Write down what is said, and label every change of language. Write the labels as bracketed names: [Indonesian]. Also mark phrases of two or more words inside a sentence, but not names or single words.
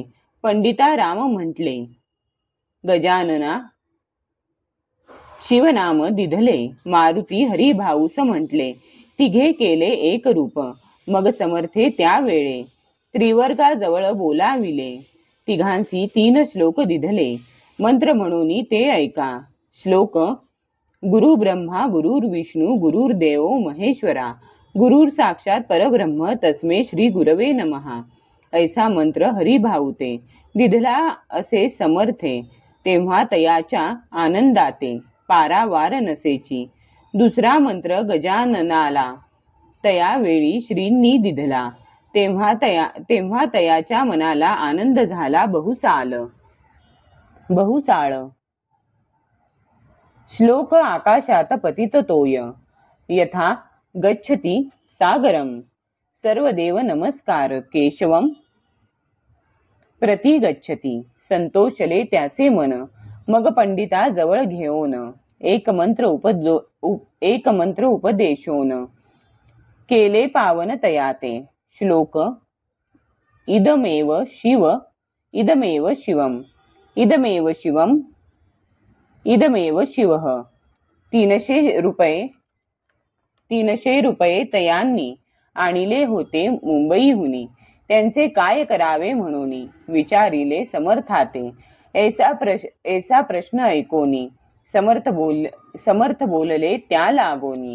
[Marathi] पंडिता राम म्हटले, गजानना शिवनाम दिधले. मारुती हरिभाऊस म्हटले, तिघे केले एक रूप. मग समर्थे त्यावेळे, त्रिवर्गाजवळ बोलाविले. तिघांसी 3 श्लोक दिधले. मंत्र म्हणून ते ऐका. श्लोक, [Sanskrit] गुरु ब्रह्मा गुरुर्विष्णू गुरुर्देव महेश्वरा, गुरुर साक्षात परब्रह्म तस्मै श्री गुरवे नमः. [Marathi] ऐसा मंत्र हरिभाऊ ते दिधला असे समर्थे. तेव्हा तयाच्या आनंदाते पारावार नसेची. दुसरा मंत्र गजाननाला तयावेळी श्रींनी दिधला. तेव्हा तयाच्या मनाला आनंद झाला बहुसाळ. [Sanskrit] श्लोक, आकाशात पतित तोय, यथा गच्छति सागरम. सर्वदेव नमस्कार केशवम प्रति गच्छति. [Marathi] संतोषले त्याचे मन, मग पंडिता जवळ घेऊन. एक मंत्र उपदेशोन, केले पावन तयाते. श्लोक, [Sanskrit] इदमेव शिवम, इदमेव शिवः. [Marathi] 300 रुपये तयांनी आणिले होते मुंबईहुनी. त्यांचे काय करावे म्हणून विचारिले समर्थाते. ऐसा प्रश्न ऐकोनी समर्थ बोलले त्या लागोनी.